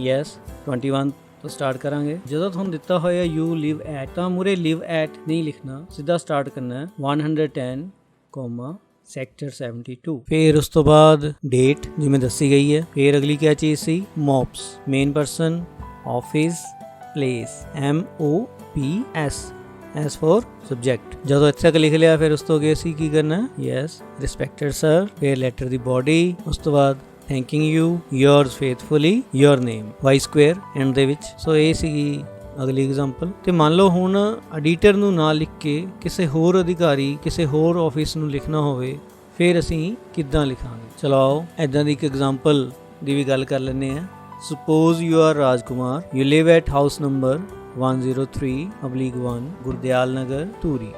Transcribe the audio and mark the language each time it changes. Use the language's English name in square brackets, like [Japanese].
[English] yes [Punjabi] 21 ਤੋਂ start ਕਰਾਂਗੇ। ਜਦੋਂ ਤੁਹਾਨੂੰ ਦਿੱਤਾ ਹੋਇਆ [English] you live at, [Punjabi] ਤਾਂ ਮੂਰੇ [English] live at [Punjabi] ਨਹੀਂ ਲਿਖਣਾ, ਸਿੱਧਾ ਸਟਾਰਟ ਕਰਨਾ 110 ਸੈਕਟਰ 72। ਫਿਰ ਉਸ ਤੋਂ ਬਾਅਦ ਡੇਟ ਜਿਵੇਂ ਦੱਸੀ ਗਈ ਹੈ। ਫਿਰ ਅਗਲੀ ਕਿਆ ਚੀਜ਼ ਸੀ? [English] MOPS main person, office, place, MOPS, as for subject। [Punjabi] ਜਦੋਂ ਇੱਥੇ ਤੱਕ ਲਿਖ ਲਿਆ, ਫਿਰ ਉਸ ਤੋਂ ਅੱਗੇ ਅਸੀਂ ਕੀ ਕਰਨਾ? [English] yes respected sir, [Punjabi] ਫਿਰ ਲੈਟਰ ਦੀ ਬਾਡੀ, ਉਸ ਤੋਂ ਬਾਅਦ [English] thanking you, yours faithfully, your name, y square end [Punjabi] ਦੇ ਵਿੱਚ। ਸੋ ਇਹ ਸੀਗੀ ਅਗਲੀ ਐਗਜ਼ਾਮਪਲ। ਤੇ ਮੰਨ ਲਓ ਹੁਣ ਐਡੀਟਰ ਨੂੰ ਨਾ ਲਿਖ ਕੇ ਕਿਸੇ ਹੋਰ ਅਧਿਕਾਰੀ, ਕਿਸੇ ਹੋਰ ਆਫਿਸ ਨੂੰ ਲਿਖਣਾ ਹੋਵੇ, ਫਿਰ ਅਸੀਂ ਕਿੱਦਾਂ ਲਿਖਾਂਗੇ। ਚਲੋ ਆਓ ਇੱਦਾਂ ਦੀ ਇੱਕ ਐਗਜ਼ਾਮਪਲ ਦੀ ਵੀ ਗੱਲ ਕਰ ਲੈਂਦੇ ਹਾਂ। [English] Suppose you are Rajkumar, you live at house number 103/1 Gurdial Nagar, Turi.